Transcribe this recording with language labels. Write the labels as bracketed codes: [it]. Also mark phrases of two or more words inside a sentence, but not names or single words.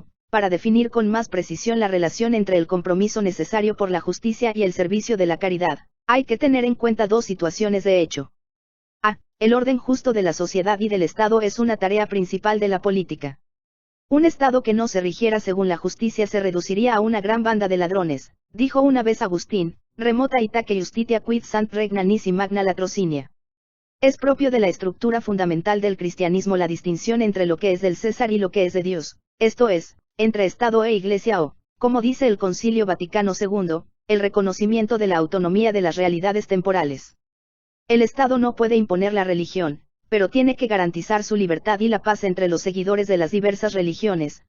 [es] Para definir con más precisión la relación entre el compromiso necesario por la justicia y el servicio de la caridad, hay que tener en cuenta dos situaciones de hecho. A. El orden justo de la sociedad y del Estado es una tarea principal de la política. Un Estado que no se rigiera según la justicia se reduciría a una gran banda de ladrones, dijo una vez Agustín, [la] remota itaque justitia quid sant regna nisi magna latrocinia. [es] Es propio de la estructura fundamental del cristianismo la distinción entre lo que es del César y lo que es de Dios, esto es, entre Estado e Iglesia o, como dice el Concilio Vaticano II, el reconocimiento de la autonomía de las realidades temporales. El Estado no puede imponer la religión, pero tiene que garantizar su libertad y la paz entre los seguidores de las diversas religiones.